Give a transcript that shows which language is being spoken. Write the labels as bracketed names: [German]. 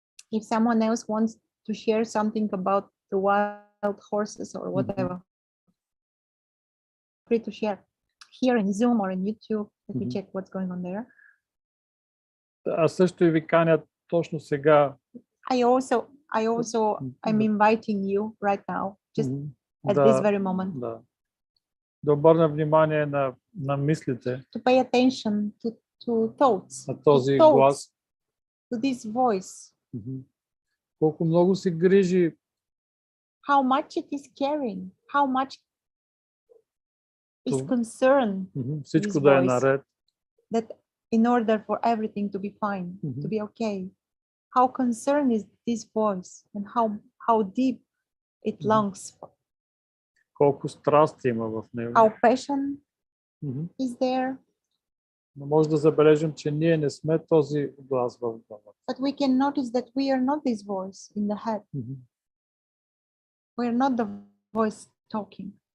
[English] If someone else wants to share something about the wild horses or whatever, free to share here in Zoom or in YouTube. Let me check what's going on there. [Bulgarian] Аз също и ви каня точно сега. [English] I also I'm inviting you right now, just at this very moment. [Bulgarian] Да обърна внимание на мислите. [English] To pay attention to thoughts. [Bulgarian] На този глас. [English] To this voice. [Bulgarian] Колко много се грижи. [English] How much it is caring. How much is concerned. [Bulgarian] Всичко да е наред. [English] That in order for everything to be fine, to be okay. How concerned is this voice and how deep it longs for. [Bulgarian] Колко страсти има в него. [English] How passion is there. [Bulgarian] Но може да забележим, че ние не сме този глас в главата. [English] But we can notice that we are not this voice in the head. We are not the voice talking.